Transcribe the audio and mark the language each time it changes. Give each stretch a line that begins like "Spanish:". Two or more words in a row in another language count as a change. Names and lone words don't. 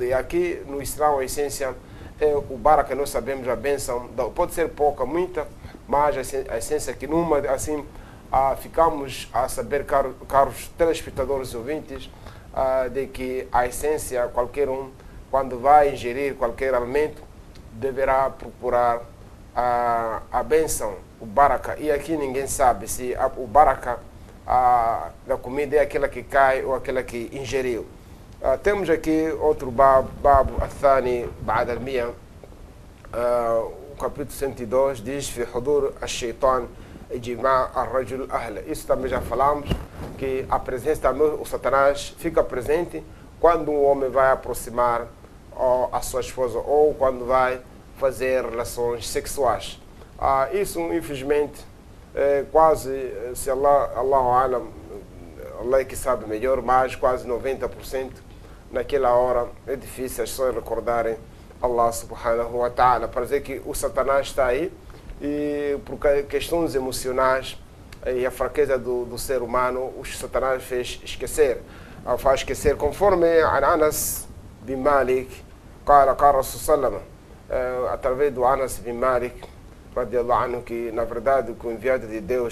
Portuguese: E aqui no Islã, a essência é o baraka, nós sabemos a bênção, pode ser pouca, muita, mas a essência é que numa, assim, ficamos a saber, caros telespectadores e ouvintes, de que a essência, qualquer um, quando vai ingerir qualquer alimento, deverá procurar a bênção, o baraka. E aqui ninguém sabe se o baraka da comida é aquela que cai ou aquela que ingeriu. Temos aqui outro babo,
Arabic: الثاني بعد المئة,
Portuguese: o capítulo 102, diz:
Arabic: "في حضور الشيطان جماع الرجل أهله".
Portuguese: Isso também já falamos, que a presença também, o Satanás fica presente quando um homem vai aproximar a sua esposa, ou quando vai fazer relações sexuais. Isso, infelizmente, quase, se Allah é que sabe melhor, mas quase 90% naquela hora é difícil as pessoas recordarem Allah
Arabic: سبحانه وتعالى,
Portuguese: para dizer que o Satanás está aí e por questões emocionais e a fraqueza do ser humano, o Satanás fez esquecer. Faz esquecer, conforme Anas bin Malik, قال Rasul sallam, através do Anas bin Malik,
Arabic: رضي الله عنه,
Portuguese: que na verdade o enviado de Deus,